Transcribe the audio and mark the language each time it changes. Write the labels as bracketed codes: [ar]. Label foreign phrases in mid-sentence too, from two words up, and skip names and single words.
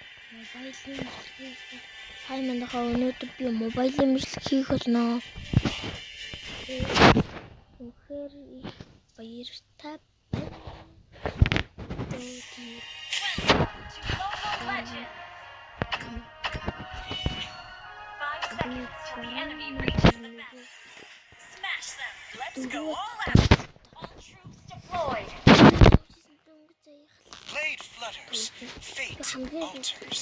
[mn] Хаймандахаа өнөөдөр би мобайлын мэдлэг хийх болно. Үнэхээр их баяртай байна. [en] Let's go all out. All troops deployed. Blade flutters, fate alters.